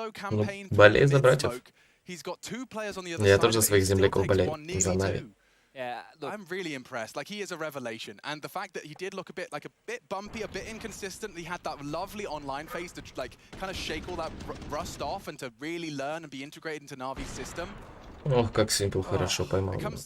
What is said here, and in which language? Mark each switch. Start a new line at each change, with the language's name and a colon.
Russian: Ну, болей за братьев. Я тоже за своих земляков болею. За Нави.
English: Yeah, look, I'm really impressed. Like, he is a revelation, and the fact that he did look a bit bumpy, a bit inconsistent. He had that lovely online phase to like kind of shake all that rust off and to really learn and be integrated into Navi's system.
Russian: Ох, как Simple хорошо поймал.